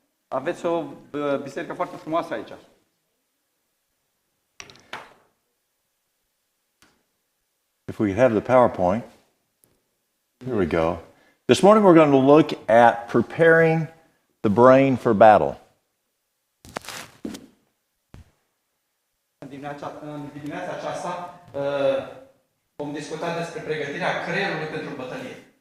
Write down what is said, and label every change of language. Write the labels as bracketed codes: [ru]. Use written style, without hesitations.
[ro] Aveți o biserică foarte frumoasă aici. [en] If we could have the PowerPoint. Here we go. This morning we're going to look at preparing the brain for battle. [ro] În dimineața aceasta vom discuta despre pregătirea creierului pentru bătălie.